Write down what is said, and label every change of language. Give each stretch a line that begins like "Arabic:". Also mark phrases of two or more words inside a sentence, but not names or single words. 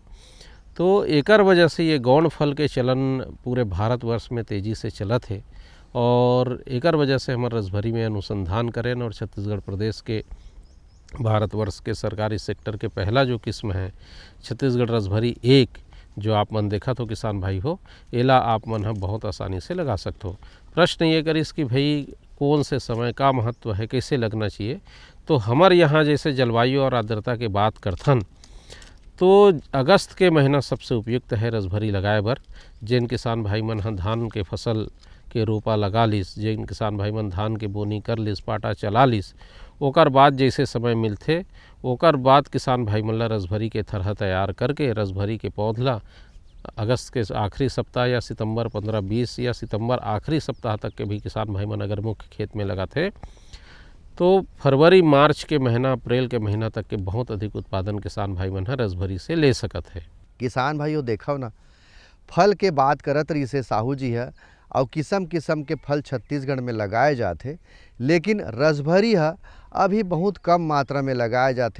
Chhattisgarhi: तो एकर वजह से ये गौण फल के चलन पूरे भारतवर्ष में तेज़ी से चलत है और एकर वजह से हमारे रसभरी में अनुसंधान करें और छत्तीसगढ़ प्रदेश के भारतवर्ष के सरकारी सेक्टर के पहला जो किस्म है छत्तीसगढ़ रसभरी 1 जो आप मन देखा तो किसान भाई हो एला आप मन हम बहुत आसानी से लगा सकते हो। प्रश्न ये करिस कि भाई कौन से समय का महत्व है, कैसे लगना चाहिए। तो हमारे यहाँ जैसे जलवायु और आर्द्रता के बात करथन तो अगस्त के महीना सबसे उपयुक्त है रसभरी लगाए बर। जिन किसान भाई मन धान के फसल के रोपा लगा लिस, जिन किसान भाई मन धान के बोनी कर लिस, पाटा चला लिस, ओकर बाद जैसे समय मिलथे ओकर बाद किसान भाई मन ला रसभरी के थरहा तैयार करके रसभरी के पौधला अगस्त के आखिरी सप्ताह या सितंबर 15-20 या सितंबर आखिरी सप्ताह तक के भी किसान भाई मन अगर मुख्य खेत में लगाते तो फरवरी मार्च के महीना अप्रैल के महीना तक के बहुत अधिक उत्पादन किसान भाई मन रसभरी से ले सकत है। किसान भाइयों देखो ना, फल के बात करत रही से साहू जी है और किस्म किस्म के फल छत्तीसगढ़ में लगाए जाते, लेकिन रसभरी है अभी बहुत कम मात्रा में लगाए जाते।